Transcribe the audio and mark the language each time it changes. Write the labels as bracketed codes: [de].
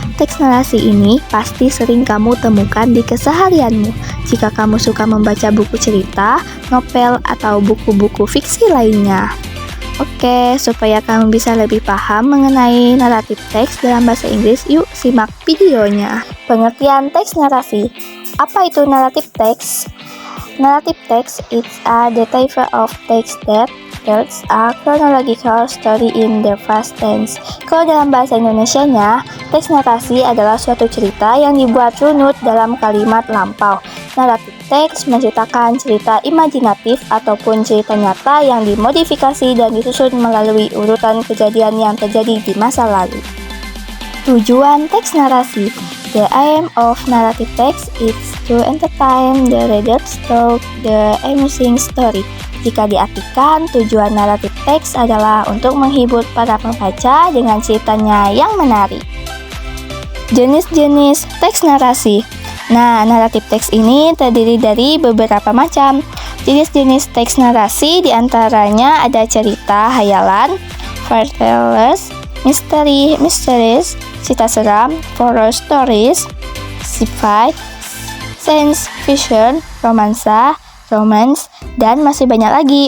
[id] Teks narasi ini pasti sering kamu temukan di keseharianmu. Jika kamu suka membaca buku cerita, novel, atau buku-buku fiksi lainnya. Oke, supaya kamu bisa lebih paham mengenai naratif teks dalam bahasa Inggris, yuk simak videonya. Pengertian teks narasi. Apa itu naratif teks? [en] Narrative text is a detail of text that tells a chronological story in the past tense. [id] Kalau dalam bahasa Indonesianya, teks narasi adalah suatu cerita yang dibuat runut dalam kalimat lampau. Narrative text menceritakan cerita imajinatif ataupun cerita nyata yang dimodifikasi dan disusun melalui urutan kejadian yang terjadi di masa lalu. Tujuan teks narasi. [en] The aim of narrative text is to entertain the readers through the amusing story. [id] Jika diartikan, tujuan naratif teks adalah untuk menghibur para pembaca dengan ceritanya yang menarik. Jenis-jenis teks narasi. Nah, naratif teks ini terdiri dari beberapa macam. Jenis-jenis teks narasi diantaranya ada cerita hayalan, fairy tales, mysteries, cerita seram, horror stories, sci-fi, science fiction, romansa, romance, dan masih banyak lagi.